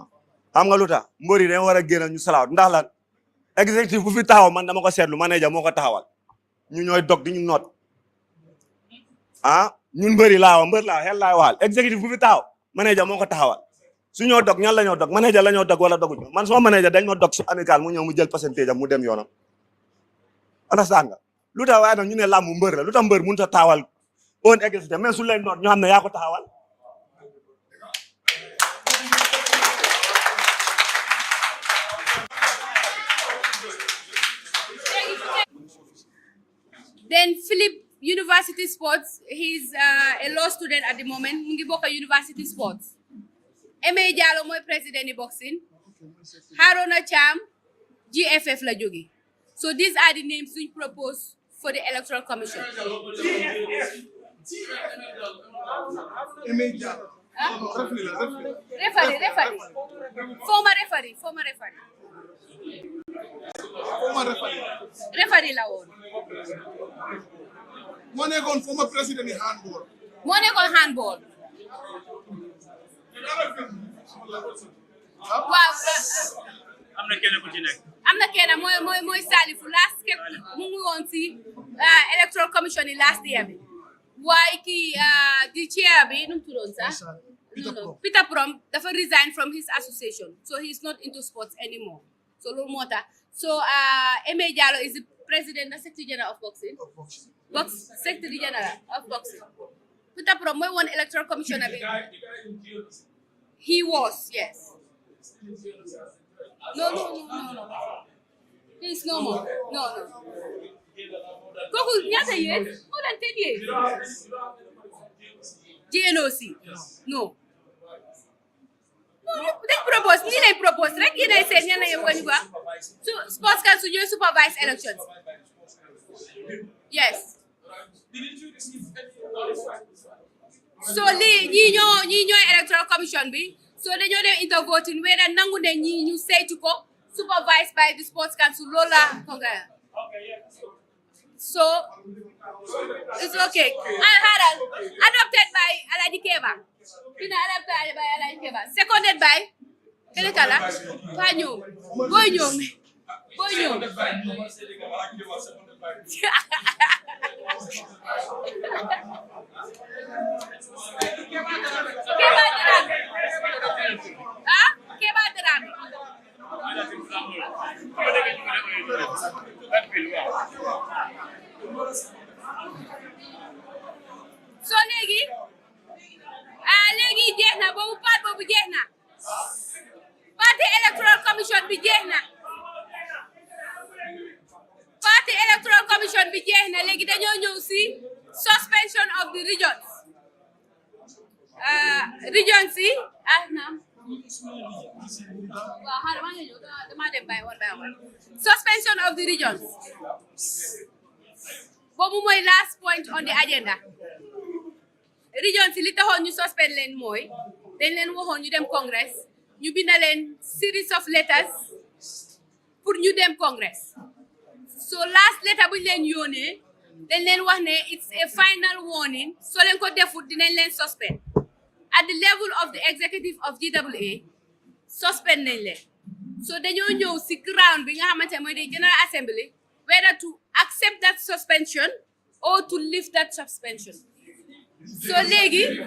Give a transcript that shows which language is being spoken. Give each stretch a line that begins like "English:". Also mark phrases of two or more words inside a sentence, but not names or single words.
Wolof: am nga lu tax mbëri dañ war a génn ñu salaat ndax lan exécutif bu fi taxaw man dama ko seetlu manager moo ko taxawal ñu ñooy dog di ñu noot ñun mbër laa xel laay waxal exécutif bu fi taxaw manager moo ko taxawal su ñoo dog ñan la ñoo dog manager la ñoo dog wala doguñu man suma manager dañ ma dog su amical mu ñëw mu jël pourcentage am mu dem yoonam understand nga lu tax waaye nag ñu ne làmb mbër la lu tax mbër mënut a taxawal own exécutif mais su leen noot ñoo xam ne yaa ko taxawal.
English: Then Philip University Sports, he's a law student at the moment.
Wolof: Mu ngi bokk
English: University Sports.
Wolof: Eme Diallo mooy président boxing. Haruna Cham GFF la jóge.
English: So these are the names we propose for the Electoral Commission. Referee. Former referee. Referee
Wolof: la woon. moo nekkoon
English: former president handball.
Wolof: moo nekkoon handball. waaw. am na kenn ku ci nekk. am na kenn mooy Salifu
English: last kept
Wolof: mu ngi woon si
English: Electoral Commission
Wolof: yi
English: last year
Wolof: bi. waaye kii di chair bi nu mu tuddoon sax. Peter Prom dafa
English: resign from his association, so he's not into sports anymore.
Wolof: So loolu moo tax so Eme Diallo is the president and secretary general of boxing.
English: Secretary general of boxing. Peter Prom
Wolof: mooy woon
English: Electoral Commissioner
Wolof: bi.
English: He was, yes. No. He's no more. No.
Wolof: Kooku ñaata years?
English: More than 10 years. GNOC. No.
Wolof: Dañ propose nii lay propose rek yi day seen ñan yëpp ñu ba su sports council ñooy
English: supervise elections.
Wolof: Yes. So lii ñii ñooy Electoral Commission bi so dañoo dem
English: into voting whether
Wolof: nangu ne ñii ñu saytu ko
English: supervised by the sports council
Wolof: loolu la congrès.
English: So it's okay. Adopted by Alhaji Keba. Adopted by Alhaji Keba. Seconded by Kelekala. Boy Nyom. Keba Drame.
Wolof: So léegi jeex na boobu part boobu jeex na parti Electoral Commission bi jeex na léegi dañoo ñëw si
English: suspension of the regions yi suspension of the regions
Wolof: boobu mooy
English: last point on the agenda.
Wolof: Regions yi li taxoon ñu suspend leen mooy dañ leen waxoon ñu dem congress ñu binda leen
English: series of
Wolof: letters pour ñu dem congress so
English: last letter
Wolof: buñ leen yónnee dañ leen wax ne
English: it's a final warning
Wolof: so leen ko defut dinañ leen suspend
English: at the level of the executive of GWA
Wolof: suspend nañ leen so dañoo ñëw si ground bi nga xamante mooy di
English: General Assembly whether to accept that suspension or to lift that suspension.
Wolof: So léegi